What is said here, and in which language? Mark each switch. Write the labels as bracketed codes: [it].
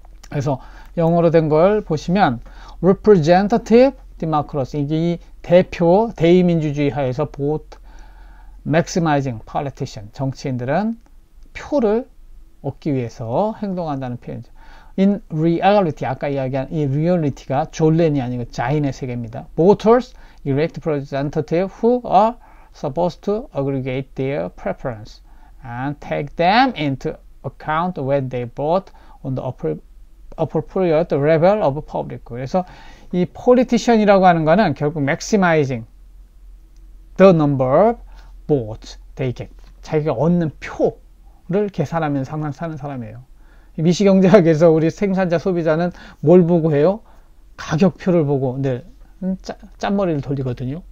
[ko] 그래서 영어로 된 걸 보시면 [en] representative democracy, [ko] 이게 이 대의민주주의 하에서 [en] vote maximizing politician, [ko] 정치인들은 표를 얻기 위해서 행동한다는 표현이죠. [en] In reality, [ko] 아까 이야기한 이 reality가 졸렌이 아니고 자인의 세계입니다. [en] Voters elect representatives who are supposed to aggregate their preference and take them into account when they vote on the appropriate level of public. [ko] 그래서 이 politician이라고 하는 거는 결국 [en] maximizing the number of votes they get, [ko] 자기가 얻는 표를 계산하면서 항상 사는 사람이에요. 미시경제학에서 우리 생산자, 소비자는 뭘 보고 해요? 가격표를 보고 늘 짠머리를 돌리거든요.